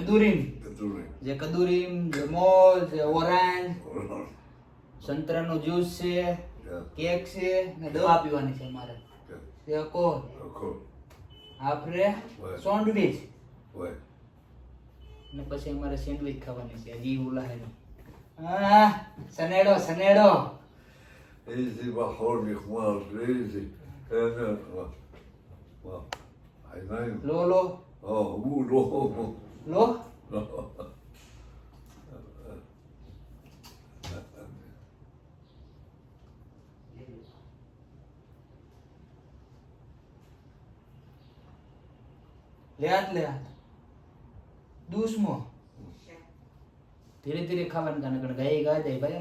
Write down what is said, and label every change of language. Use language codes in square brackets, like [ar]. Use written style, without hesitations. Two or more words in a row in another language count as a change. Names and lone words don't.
[gu] કદુરીમ જે કદુરીમ, જે મોલ, જે ઓરેન્જ, સંતરાનો જ્યુસ છે, કેક છે ને દવા પીવાની છે અમારે. આપણે સેન્ડવિચ ને પછી અમારે સેન્ડવિચ ખાવાની છે. હજી ઓલા હે સનેડો સનેડો. [he] איזה בחור נחמד, איזה... העיניים... લો લો הוא לא... લો. [gu] લેહાત દૂસમો ધીરે ધીરે ખાવાનું કારણ ગાય ગા જાય ભાઈ.